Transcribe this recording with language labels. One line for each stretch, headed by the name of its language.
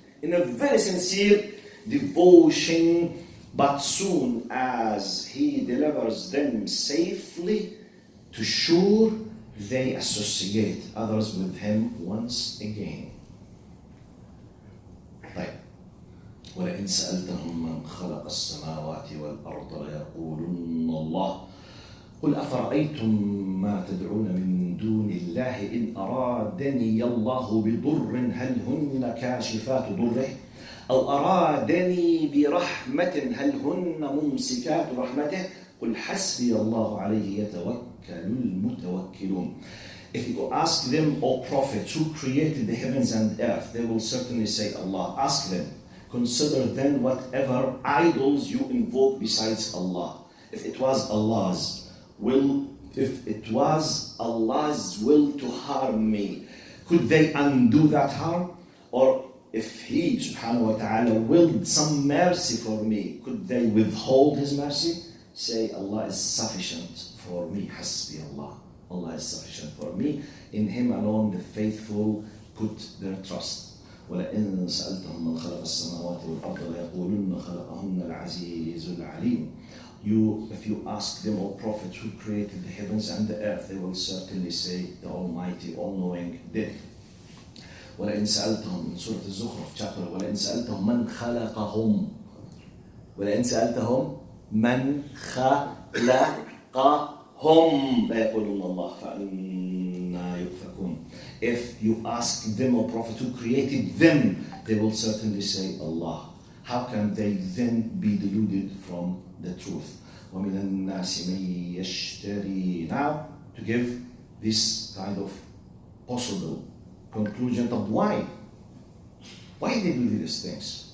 English: In a very sincere devotion. But soon as He delivers them safely to shore, they associate others with Him once again. طيب
Arabic: ولئن سألتهم من خلق السماوات والأرض ليقولن الله قل أفرأيتم ما تدعون من دون الله إن أرادني الله بضر هل هن كاشفات ضره أو أرادني برحمة هل هن ممسكات رحمته قل حسبي الله عليه يتوكل المتوكلون.
English: If you ask them, O Prophet, who created the heavens and earth, they will certainly say Allah. Ask them. Consider then whatever idols you invoke besides Allah. If it was Allah's will to harm me, could they undo that harm? Or if He subhanahu wa ta'ala willed some mercy for me, could they withhold His mercy? Say, Allah is sufficient for me. Hasbi Allah. Allah is sufficient for me. In Him alone the faithful put their trust.
Arabic: وَلَئِن سَأَلْتَهُمْ مَنْ خَلَقَ السَّمَاوَاتِ وَالْأَرْضَ لَيَقُولُنَّ خَلَقَهُنَّ الْعَزِيزُ الْعَلِيمُ.
English: If you ask them, O Prophet, who created the heavens and the earth, they will certainly say, the Almighty, All-Knowing did.
Arabic: وَلَئِن سَأَلْتَهُمْ
English: in Surah Al-Zukhruf chapter,
Arabic: وَلَئِن سَأَلْتَهُمْ مَنْ خَلَقَهُمْ وَلَئِن سَأَلْتَهُمْ مَنْ خَلَقَهُمْ لَيَقُولُنَّ اللَّهُ فَأَنَّا يُؤْفَكُونَ.
English: If you ask them, O Prophet, who created them, they will certainly say, Allah. How can they then be deluded from the truth?
Arabic: وَمِنَ النَّاسِ مَن يَشْتَرِي.
English: Now, to give this kind of possible conclusion of why they do these things.